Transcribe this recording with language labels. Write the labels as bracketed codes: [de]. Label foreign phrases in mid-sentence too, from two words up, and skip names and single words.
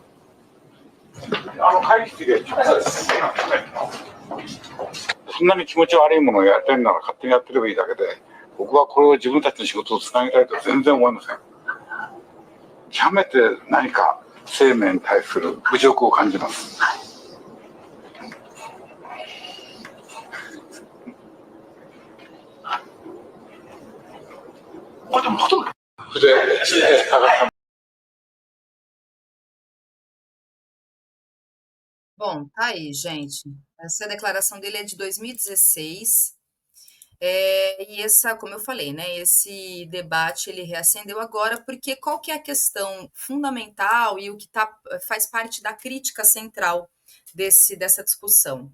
[ja] 会議室でそんなに気持ち悪いものをやってるなら勝手にやってればいいだけで、僕はこれを自分たちの仕事をつなげたいとは全然思いません。極めて何か生命に対する侮辱を感じます。これでもほとんど [pt] Bom, tá aí, gente. Essa declaração dele é de 2016. E essa, como eu falei, né, esse debate ele reacendeu agora, porque qual que é a questão fundamental e o que faz parte da crítica central dessa discussão?